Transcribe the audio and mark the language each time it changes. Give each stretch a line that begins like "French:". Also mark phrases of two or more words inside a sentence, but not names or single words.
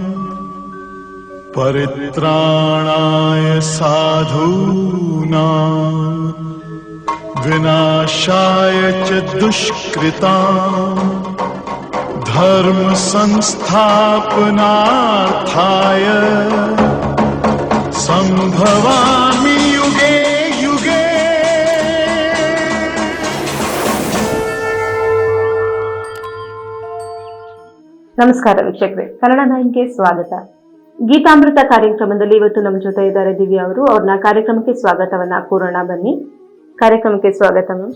Sanskrit: परित्राणाय साधूनां विनाशाय च दुष्कृतां धर्म संस्थापनार्थाय संभवामि युगे युगे।
Kannada: ನಮಸ್ಕಾರ ವೀಕ್ಷಕರೇ, ಕನ್ನಡ 9ಗೆ ಸ್ವಾಗತ. ಗೀತಾಮೃತ ಕಾರ್ಯಕ್ರಮದಲ್ಲಿ ಇವತ್ತು ನಮ್ಮ ಜೊತೆ ಇದ್ದಾರೆ ದಿವ್ಯಾ ಅವರು. ಅವ್ರನ್ನ ಕಾರ್ಯಕ್ರಮಕ್ಕೆ ಸ್ವಾಗತವನ್ನ ಕೋರೋಣ. ಬನ್ನಿ, ಕಾರ್ಯಕ್ರಮಕ್ಕೆ ಸ್ವಾಗತ ಮ್ಯಾಮ್.